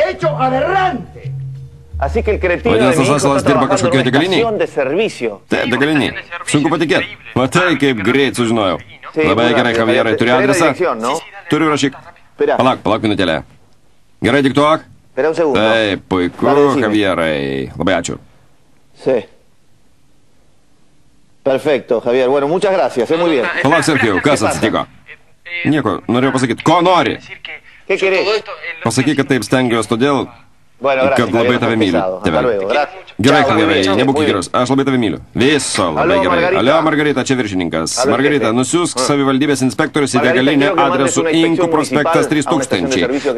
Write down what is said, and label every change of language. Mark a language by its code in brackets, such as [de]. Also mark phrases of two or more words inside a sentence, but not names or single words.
[lt] Vadinasi, tas asalas dirba kažkokioje degaliniai? Taip, degaliniai. Sunku patikėti. Matai, kaip greit sužinojau. Labai gerai, Javierai, turi adresą? Turiu, rašyk. Palauk minutėlę. Gerai, diktuok. Taip, puiku, Javierai. Labai ačiū. [es] Perfecto, Javier. Bueno, muchas gracias, muy bien. [lt] Palauk, Sergijau, kas atsitiko? Nieko, norėjau pasakyti, ko nori? Pasakyk, kad taip stengiuosi todėl, kad labai tave myliu. Gerai, Javierai, nebūk gerus, aš labai tave myliu. Viso labai gerai. Alio, Margarita, čia viršininkas. Margarita, nusiųsk savivaldybės inspektorius į degalinę adresu Inkų prospektas 3000.